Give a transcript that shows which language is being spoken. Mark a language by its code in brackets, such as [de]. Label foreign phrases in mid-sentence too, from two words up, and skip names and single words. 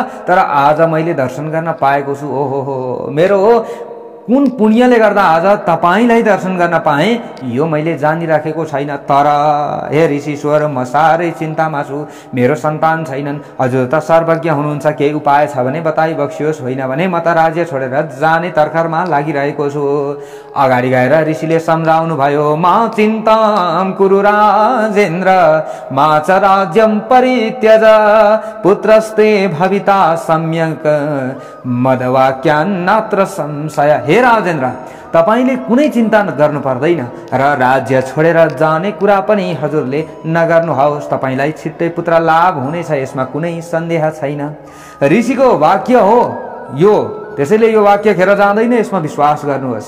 [ne] तर आज मैले दर्शन गर्न पाएको छु। ओहो, मेरो कुन पुण्यले गर्दा आज तपाईलाई दर्शन गर्न पाएँ यो मैले जानिराखेको छैन। तर हे ऋषिश्वर, म साह्रै चिन्तामा छु, मेरो सन्तान छैनन्। हजुर त सर्वज्ञ हुनुहुन्छ, केही उपाय छ भने बताइ बक्सियोस्, होइन भने म त राज्य छोडेर जाने तर्खरमा लागिरहेको छु। अगाडि गएर ऋषिले सम्झाउनु भयो, [sa] मा चिन्तां कुरु राजेन्द्र, मा च राज्यं परित्यज, पुत्रस्ते भविता सम्यक, मदवाक्यान्नात्र संशय। [ne] हे राजेन्द्र, तपाईले कुनै चिन्ता गर्नु पर्दैन र राज्य छोडेर जाने कुरा पनि हजुरले नगर्नुहोस्। तपाईलाई छिट्टै पुत्र लाभ हुनेछ, यसमा कुनै सन्देह छैन। ऋषिको वाक्य हो यो, त्यसैले यो वाक्य खेर जाँदैन, यसमा विश्वास गर्नुहोस्।